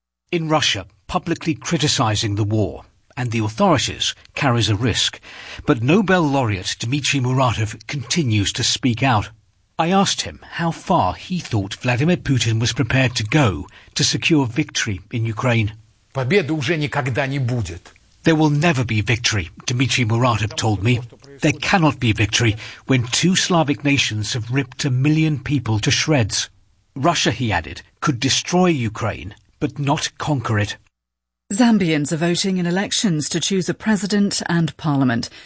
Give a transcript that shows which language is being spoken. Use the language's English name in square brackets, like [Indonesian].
[English] In Russia, publicly criticising the war and the authorities carries a risk. But Nobel laureate Dmitry Muratov continues to speak out. I asked him how far he thought Vladimir Putin was prepared to go to secure victory in Ukraine. [Russian] Победы уже никогда не будет. [English] There will never be victory, Dmitry Muratov told me. There cannot be victory when two Slavic nations have ripped a million people to shreds. Russia, he added, could destroy Ukraine, but not conquer it. Zambians are voting in elections to choose a president and parliament.